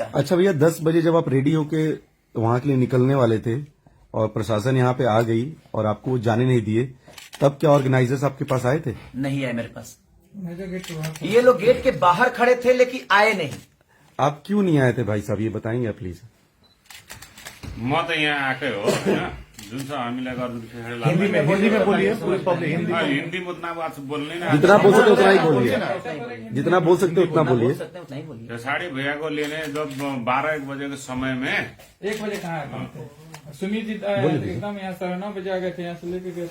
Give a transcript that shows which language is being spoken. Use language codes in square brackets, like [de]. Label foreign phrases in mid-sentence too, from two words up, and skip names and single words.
[hi] अच्छा भैया, 10 बजे जब आप रेडी होके वहां के लिए निकलने वाले थे और प्रशासन यहाँ पे आ गई और आपको जाने नहीं दिए, तब क्या ऑर्गेनाइजर्स आपके पास आए थे? नहीं आए मेरे पास, ये लोग गेट के बाहर खड़े थे लेकिन आए नहीं। आप क्यों नहीं आए थे भाई साहब, ये बताएंगे आप प्लीज? [ne] म त यहाँ आएकै हो होइन, जुन चाहिँ हामीलाई गर्नु [hi] हिंदी में बोलिए पूरी पब्लिक हिंदी में। [ne] हिन्दी उतना बात बोल्ने न [hi] जितना बोल सकते उतना ही बोलिए, जितना बोल सकते उतना बोलिए। नहीं बोलिए। त्यो साडी भैया को लेने जब 12-1 बजे के समय में 1 बजे कहाँ आए? सुमित जी एकदम यहाँ 9:30 बजे आ गए थे, यहाँ से लेके गए